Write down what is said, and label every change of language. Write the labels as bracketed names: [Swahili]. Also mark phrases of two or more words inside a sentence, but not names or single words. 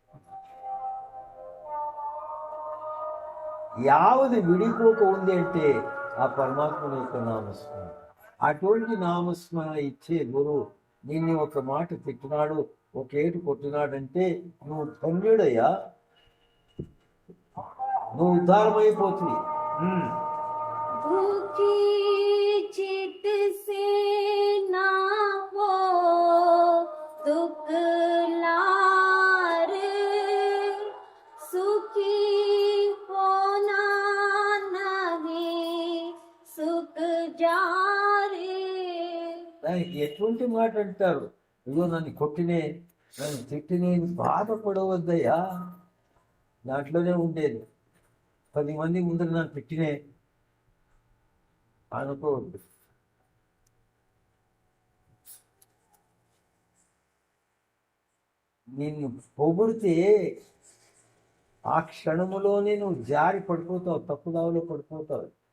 [Telugu] యావది విడిపోక ఉంది అంటే ఆ పరమాత్మని యొక్క నామస్మరణ. అటువంటి నామస్మరణ ఇచ్చే గురువు నిన్ను ఒక మాట తిట్టినాడు, ఒక ఏటు కొట్టినాడంటే నువ్వు ధన్యుడయ్యా, నువ్వు ఉద్ధారమైపోతుంది. [Hindi] दुखी चित से ना हो दुख लार, सुखी होना नहीं सुख जारे. [Telugu] దానికి ఎటువంటి మాట అంటారు, అయ్యో నన్ను కొట్టినే నన్ను తిట్టినే బాధపడవద్దయ్యా. దాంట్లోనే ఉండేది 10 మంది ముందర నన్ను తిట్టినే అనుకోవద్దు. నిన్ను పొగిడితే ఆ క్షణములోనే నువ్వు జారి పడిపోతావు, తప్పుదావులో పడిపోతావు.